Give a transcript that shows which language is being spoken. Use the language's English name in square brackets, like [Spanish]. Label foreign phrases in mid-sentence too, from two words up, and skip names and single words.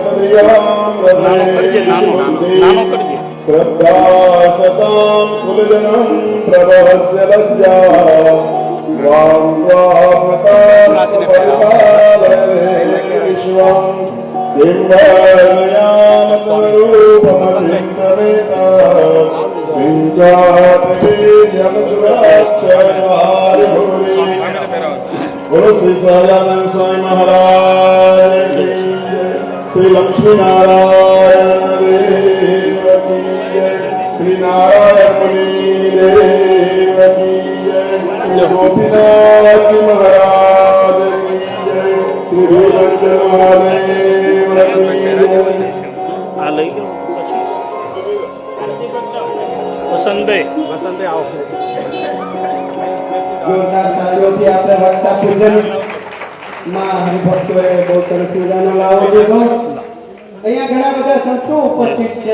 [Gujarati] નાનો કરજે, નાનો કરજે. [Sanskrit] श्रद्धा सतां कुलजनं प्रभवस्य लज्जा विश्वं बिम्बयामरूपमलिङ्गमेता [Hindi] बोलो श्री सहजानंद स्वामी महाराज की जय। श्री लक्ष्मी नारायण देव की जय। श्री नारायण मुनि देव की जय। गोपीनाथ महाराज की जय। श्री वीरभद्र महादेव की जय। [Gujarati] આ લઈ ગયો પછી વસંતભાઈ જોરદાર તાળીઓથી આપણે વક્તા પૂજન માં હરિભક્તોએ બહુ સરસ મજાનો લાવો દીધો. અહીંયા ઘણા બધા સંતો ઉપસ્થિત છે.